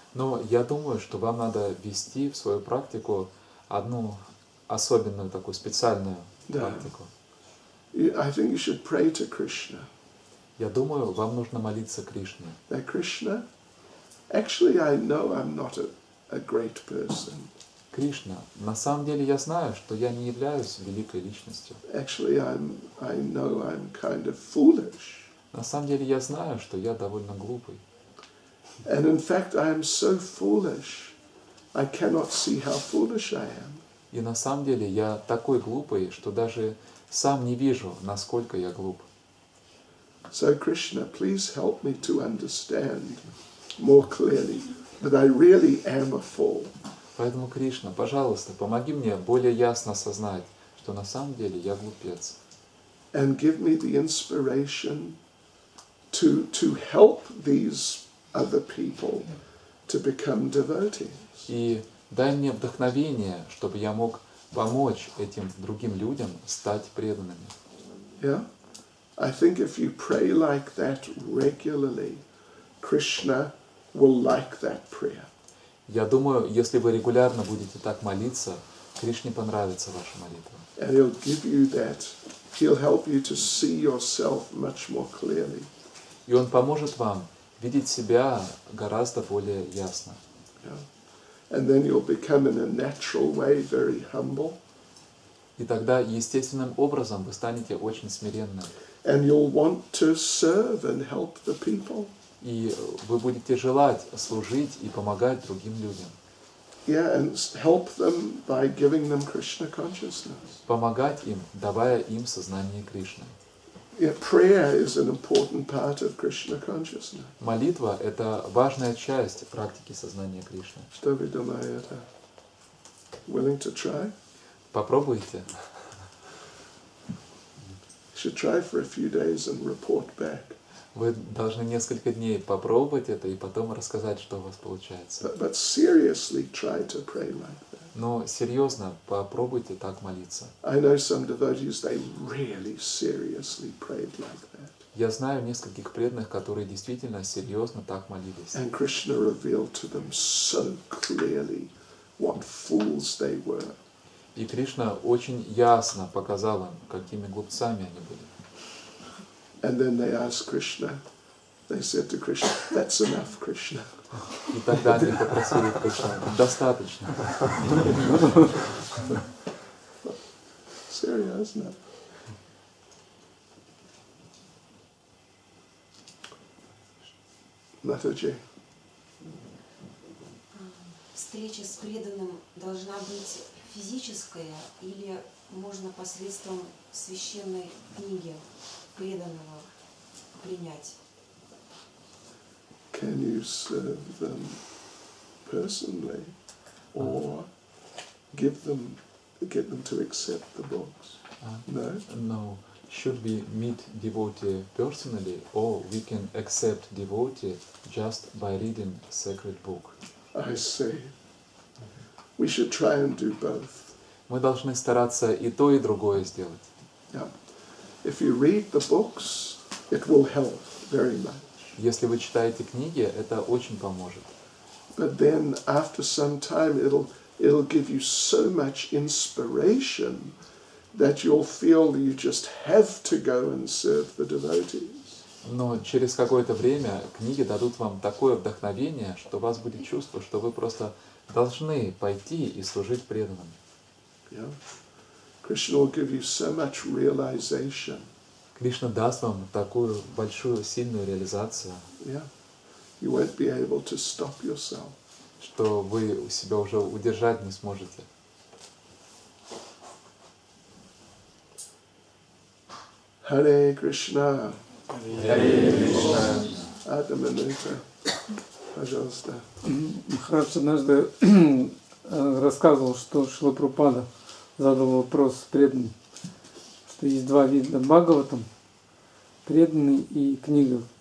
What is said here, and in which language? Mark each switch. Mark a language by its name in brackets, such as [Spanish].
[Russian] Но я думаю, что вам надо ввести в свою практику одну особенную такую специальную практику. [English] I think you should pray to Krishna. [Russian] Я думаю, вам нужно молиться Кришне. [English] That Krishna, actually I know I'm not a great person. [Russian] Кришна, на самом деле я знаю, что я не являюсь великой личностью. [English] Actually I know I'm kind of foolish. [Russian] На самом деле я знаю, что я довольно глупый. [English] And in fact I am so foolish, I cannot see how foolish I am. [Russian] И на самом деле я такой глупый, что даже сам не вижу, насколько я глуп. [English] So Krishna, please help me to understand more clearly that I really am a fool. [Russian] Поэтому, Кришна, пожалуйста, помоги мне более ясно осознать, что на самом деле я глупец. [English] And give me the inspiration to help these other people to become devotees. [Russian] И дай мне вдохновение, чтобы я мог помочь этим другим людям стать преданными. [English] Yeah? I think if you pray like that regularly, Krishna will like that prayer. [Russian] Я думаю, если вы регулярно будете так молиться, Кришне понравится ваша молитва. [English] And he'll give you that. He'll help you to see yourself much more clearly. [Russian] И Он поможет вам видеть себя гораздо более ясно. [English] Yeah? And then you'll become in a natural way very humble. [Russian] И тогда естественным образом вы станете очень смиренным. [English] And you'll want to serve and help the people. [Russian] И вы будете желать служить и помогать другим людям. [English] Yeah, and help them by giving them Krishna consciousness. [Russian] Помогать им, давая им сознание Кришны. [English] Yeah, prayer is an important part of Krishna consciousness. [Russian] Молитва – это важная часть практики сознания Кришны. Что вы думаете? [English] Willing to try? [Russian] Попробуйте. [English] You should try for a few days and report back. [Russian] Вы должны несколько дней попробовать это и потом рассказать, что у вас получается. [English] But seriously try to pray like that. [Russian] Но серьезно, попробуйте так молиться. [English] I know some devotees, they really seriously prayed like that. [Russian] Я знаю нескольких преданных, которые действительно серьезно так молились. [English] And Krishna revealed to them so clearly what fools they were. [Russian] И Кришна очень ясно показал им, какими глупцами они были. [English] And then they asked Krishna, they said to Krishna, that's enough, Krishna. [Russian] И тогда они попросили Кришну, достаточно. Серьезно. [English] Mataji. [Russian] Встреча с преданным должна быть физическая или можно посредством священной книги преданного принять? [English] Can you serve them personally or get them to accept the books? No? No. Should we meet devotee personally or we can accept devotee just by reading sacred book? I see. We should try and do both. [Russian] Мы должны стараться и то, и другое сделать. [English] Yeah. If you read the books, it will help very much. [Russian] Если вы читаете книги, это очень поможет. [English] But then after some time it'll give you so much inspiration that you'll feel you just have to go and serve the devotees. [Russian] Но через какое-то время книги дадут вам такое вдохновение, что у вас будет чувство, что вы просто должны пойти и служить преданным. [English] Yeah. Krishna will give you so much realization. [Russian] Кришна даст вам такую большую, сильную реализацию, [English] Yeah. You won't be able to stop yourself. [Russian] что вы себя уже удержать не сможете. [English] Hare Krishna. [Russian] Харе Кришна. Адаманута. Пожалуйста. Махарадж однажды рассказывал, что Шрила Прабхупада задал вопрос преданным, что есть два вида Бхагаватам, преданный и книга.